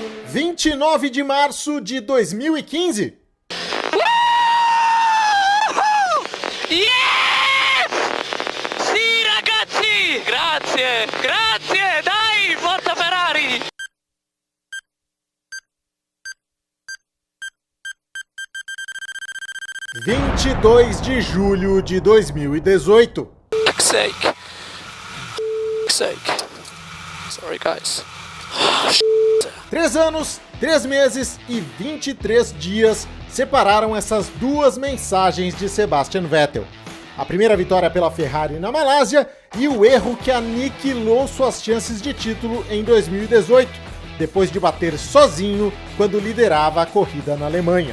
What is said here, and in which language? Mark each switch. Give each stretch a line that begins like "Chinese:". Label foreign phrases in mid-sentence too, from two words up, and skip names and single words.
Portuguese: 29 de março de 2015.
Italian: Yes! Sì, ragazzi! Grazie, grazie! Dai, forza Ferrari!
Portuguese: – 22 de julho de 2018.
English: Fuck's sake. Fuck's sake. Sorry, guys.
Portuguese: 3 anos, 3 meses e 23 dias separaram essas duas mensagens de Sebastian Vettel. A primeira vitória pela Ferrari na Malásia e o erro que aniquilou suas chances de título em 2018, depois de bater sozinho quando liderava a corrida na Alemanha.